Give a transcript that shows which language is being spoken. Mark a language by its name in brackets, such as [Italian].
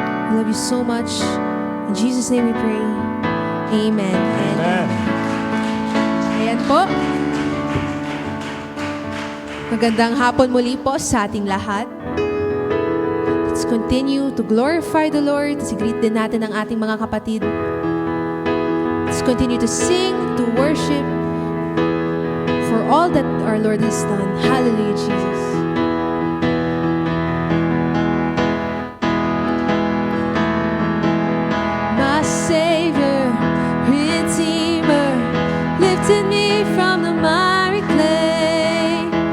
[English] We love you so much. In Jesus' name we pray. Amen. Amen. [Filipino] Ayan po. Magandang hapon muli po sa ating lahat. [English] Let's continue to glorify the Lord. [Filipino] Greet din natin ang ating mga kapatid. [English] Let's continue to sing, to worship for all that our Lord has done. Hallelujah, Jesus. My Savior, Redeemer, lifted me from the miry clay.